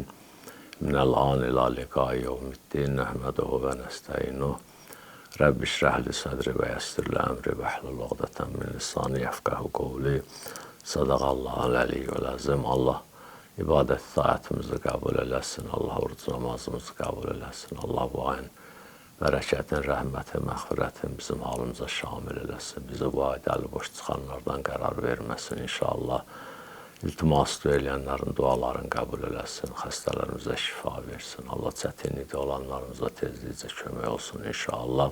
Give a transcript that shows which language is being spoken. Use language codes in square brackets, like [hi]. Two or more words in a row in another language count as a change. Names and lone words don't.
[ar] من الآن إلى لقاء يوم الدين نحمده ونستعينه. رب اشرح لي صدري ويسر لي أمري واحلل عقدة من لساني يفقهوا قولي. صدق الله العلي العظيم. [az] Allah İbadet saatimizi kabul eləsin. Allah oruç namazımızı kabul eləsin. Allah bu ayın bərəkətin, rəhmətin, məğfirətin bizim halımıza şamil eləsin. Bizi bu ayda əli boş çıxanlardan qərar verməsin inşallah. İltimas eləyənlərin dualarını qəbul eləsin. Xəstələrimizə şifa versin. Allah çətinlikdə olanlarımıza tezlikcə kömək olsun inşallah.